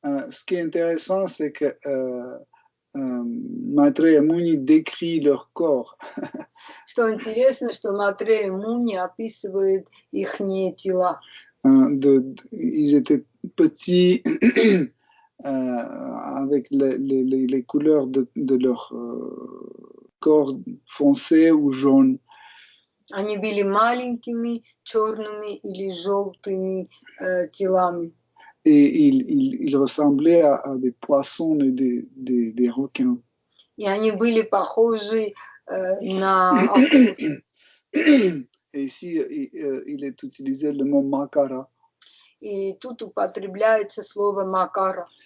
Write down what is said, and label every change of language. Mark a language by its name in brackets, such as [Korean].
[French] Ce qui est intéressant, c'est que Maitreya Muni décrit leur corps. [Russian] Что интересно, что Матрея Муни описывает их тела. [French] Ils étaient petits, avec les couleurs de leur corps foncé ou jaune. [Russian] Они были маленькими, черными или желтыми телами. [French] Et ils ressemblaient à des poissons et des requins. [Russian] И они были похожи на акул. [French] Et ici, il est utilisé le mot makara. [Russian] И тут употребляется слово макара.